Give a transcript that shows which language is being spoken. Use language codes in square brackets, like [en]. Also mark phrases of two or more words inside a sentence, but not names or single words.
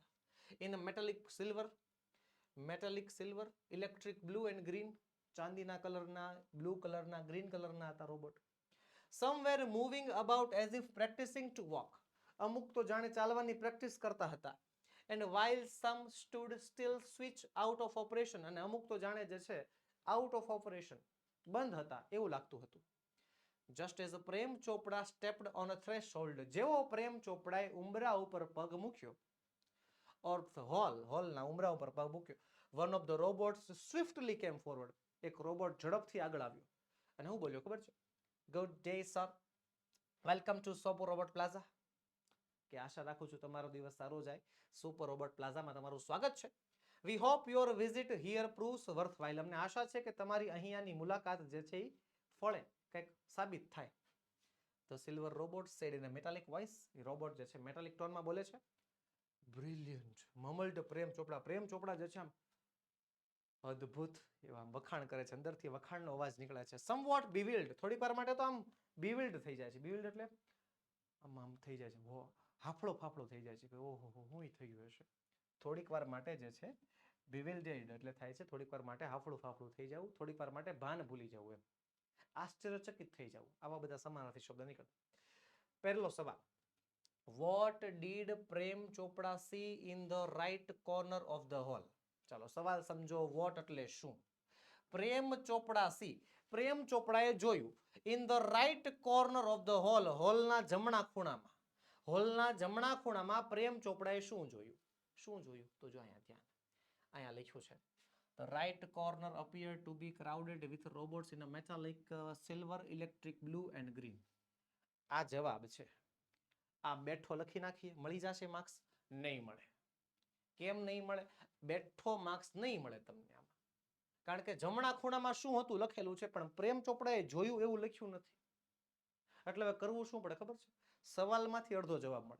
[en] In metallic silver, electric blue and green, [gu] ચાંદીના કલરના, બ્લુ કલરના, ગ્રીન કલરના હતા રોબોટ. [en] Some were moving about as if practising to walk, [gu] અમુક તો જાણે ચાલવાની પ્રેક્ટિસ કરતા હતા. [en] એન્ડ while some stood still switch out of operation, [gu] અને અમુક તો જાણે જે છે [en] out of operation, [gu] બંધ હતા એવું લાગતું હતું. [en] Just as પ્રેમ ચોપડા stepped on a threshold, [gu] જેવો પ્રેમ ચોપડાએ ઉંબરા ઉપર પગ મૂક્યો, [en] or the [gu] હોલના ઉંબરા ઉપર પગ મૂક્યો, [en] one of the robots swiftly came forward, [gu] એક રોબોટ ઝડપથી આગળ આવ્યો અને હું બોલ્યો ખબર છે? [en] Good day sir, welcome to Super Robot Plaza. [gu] કે આશા રાખું છું તમારો દિવસ સારો જાય. સુપર રોબોટ પ્લાઝામાં તમારું સ્વાગત છે. [en] We hope your visit here proves worthwhile. [gu] અમને આશા છે કે તમારી અહીંયાની મુલાકાત જે છે એ ફળે, કંઈક સાબિત થાય. [en] The silver robot said in a metallic voice. [gu] એ રોબોટ જે છે મેટાલિક ટોનમાં બોલે છે. [en] Brilliant, mumbled પ્રેમ ચોપડા. [gu] પ્રેમ ચોપડા જે છે આમ અદ્ભુત એવા વખાણ કરે છે, અંદરથી વખાણનો અવાજ નીકળે છે. [en] Somewhat bewildered, [gu] થોડીક વાર માટે તો આમ bewildered થઈ જાય છે. bewildered એટલે આમ થઈ જાય છે, હાફળો ફાફળો થઈ જાય છે કે ઓહો હું થઈ ગયું હશે. થોડીક વાર માટે જે છે bewildered એટલે થાય છે થોડીક વાર માટે હાફળું ફાફળું થઈ જવું, થોડીક વાર માટે ભાન ભૂલી જવું, એમ આશ્ચર્યચકિત થઈ જવું. આવા બધા સમાનાર્થી શબ્દ નીકળે. પહેલો સવાલ. [en] What did પ્રેમ ચોપડા see in the right corner of the hall? [gu] ચાલો સવાલ સમજો. વોટ એટલે શું? પ્રેમ ચોપડા સી, પ્રેમ ચોપડાએ જોયું. [en] In the right corner of the hall, [gu] હોલના જમણા ખૂણામાં. હોલના જમણા ખૂણામાં પ્રેમ ચોપડાએ શું જોયું? શું જોયું? તો જો અહીંયા ધ્યાન, અહીંયા લખ્યું છે. [en] The right corner appeared to be crowded with robots in a metallic silver, electric blue and green. [gu] આ જવાબ છે. આ બેઠો લખી નાખીએ, મળી જશે માર્ક્સ? નહીં મળે. કેમ નહીં મળે? બેઠો માર્ક્સ નહીં મળે તમને આમાં, કારણ કે જમણા ખૂણામાં શું હતું લખેલું છે પણ પ્રેમ ચોપડાએ જોયું એવું લખ્યું નથી. એટલે હવે કરવું શું પડે ખબર છે? સવાલમાંથી અડધો જવાબ મળે.